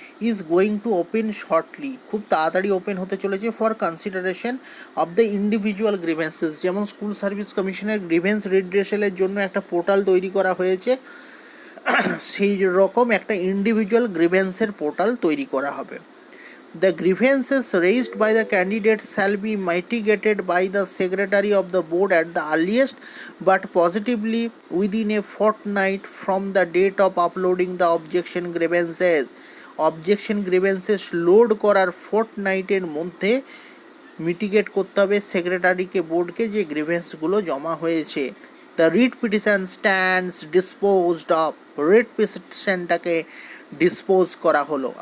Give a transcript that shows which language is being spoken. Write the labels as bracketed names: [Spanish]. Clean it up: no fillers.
[English] is going to open shortly, [Bangla] খুব তাড়াতাড়ি open হতে চলেছে [English] For consideration of the individual grievances. [Bangla] যেমন স্কুল সার্ভিস কমিশনের গ্রিভেন্স রিড্রেসালের জন্য একটা পোর্টাল তৈরি করা হয়েছে, সেই রকম একটা ইন্ডিভিজুয়াল গ্রিভেন্সের পোর্টাল তৈরি করা হবে। [English] The grievances raised by the candidate shall be mitigated by the secretary of the board at the earliest, but positively within a fortnight from the date of uploading the objection grievances. Objection grievances [Bangla] load করার ফোর্টনাইটের মধ্যে mitigate করতে হবে সেক্রেটারিকে, বোর্ডকে, যে গ্রিভেন্সগুলো জমা হয়েছে। [English] the writ petition stands disposed of, [Bangla] writ পিটিশনটাকে dispose করা হলো।